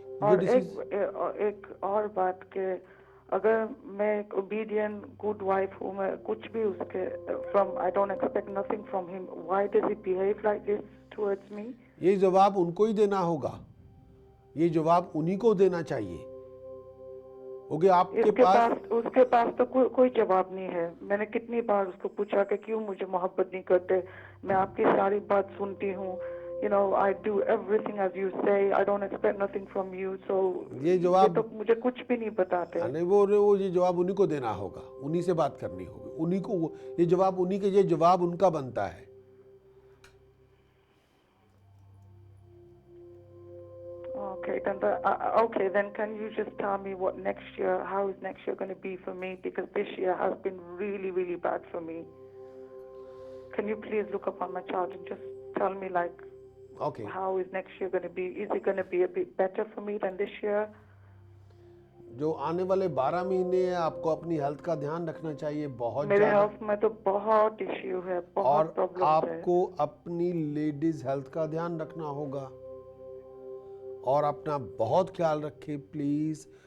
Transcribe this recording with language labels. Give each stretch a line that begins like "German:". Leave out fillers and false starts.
Hindi: और एक और बात के, अगर मैं एक
English: obedient good wife
Hindi: हूँ, मैं कुछ भी उसके
English: From I don't expect nothing from him, why does he behave like this towards me?
Hindi: ये जवाब उनको ही देना होगा, ये जवाब उन्हीं को देना चाहिए। ओके, आपके पास उसके पास तो कोई जवाब नहीं है। मैंने कितनी बार उसको पूछा कि क्यों मुझे मोहब्बत नहीं करते। मैं आपकी सारी बात सुनती हूँ,
English: you know, I do everything as you say, I don't expect nothing from you, so
Hindi: ये जवाब तो मुझे कुछ भी नहीं बताते। नहीं, वो ये जवाब उन्हीं को देना होगा, उन्हीं से बात करनी होगी, उन्हीं को ये जवाब उनका बनता है।
English: Okay, then can you just tell me what next year, how is next year going to be for me? Because this year has been really, really bad for me. Can you please look up on my chart and just tell me, like, okay, how is next year going to be? Is it going to be a bit better for me than this year?
Hindi: जो आने वाले 12 महीने हैं, आपको अपनी health का ध्यान रखना चाहिए बहुत मेरे ज़्यादा। हेल्थ में तो बहुत इश्यू है, बहुत प्रॉब्लम है। आपको अपनी लेडीज हेल्थ का ध्यान रखना होगा और अपना बहुत ख्याल रखें प्लीज़।